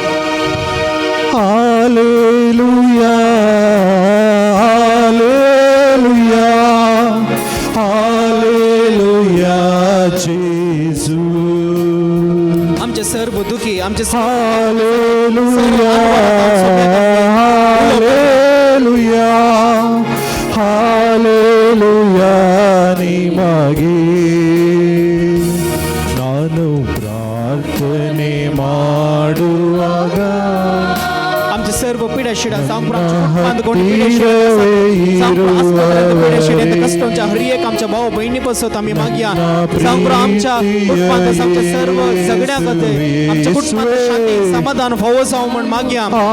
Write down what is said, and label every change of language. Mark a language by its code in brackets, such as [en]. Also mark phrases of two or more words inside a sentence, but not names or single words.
[kok] हालेलुया हालेलुया हालेलुया जेजू. आमचे सर्व दुखी आमचे [kn] हालेलुया हालेलुया हालेलुया ನಿಮಗೆ ನಾನು ಪ್ರಾರ್ಥನೆ ಮಾಡುವಾಗ [kok] आमचे सर्व पिढ्या शिडा कष्टांच्या हर एक आमच्या भाऊ बहिणी पासत आम्ही मागया. आमच्या कुटुंबात आमच्या सर्व झगड्या खातीर आमच्या कुटुंबात शांती समाधान फावो जावं म्हण मागया.